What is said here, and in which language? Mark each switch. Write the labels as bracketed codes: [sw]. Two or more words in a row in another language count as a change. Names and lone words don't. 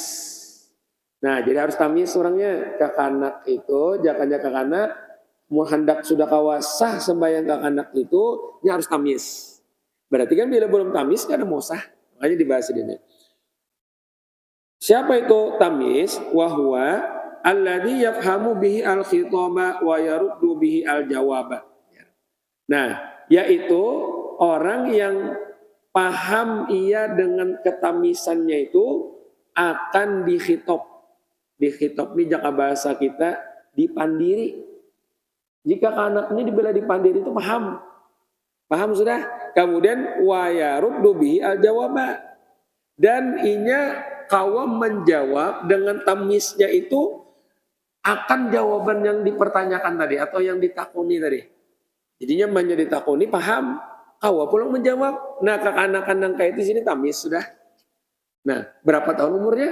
[bjn] Nah, jadi harus tamyiz orangnya. Kakanak itu, jakanya kakanak, mau hendak sudah kawasah sembahyang kakanak itu, ini harus tamyiz. Berarti kan bila belum tamyiz, kan ada mau sah. Makanya dibahas ini. Siapa itu tamyiz? [ar] وهو الذي يفهم به الخطاب ويرد به الجواب. [bjn] Nah, yaitu orang yang paham ia dengan ketamisannya itu akan dikhitab. Dikhitab ini jaka bahasa kita dipandiri. Jika anak ini dibela dipandiri itu paham. Paham sudah? Kemudian [ar] ويرد به الجواب. [bjn] Dan inya kawa menjawab dengan tamisnya itu akan jawaban yang dipertanyakan tadi atau yang ditakuni tadi. Jadinya menjadi takuni paham, kawa pulang menjawab. Nah, kekanakan yang kayak di sini tamis sudah. Nah, berapa tahun umurnya?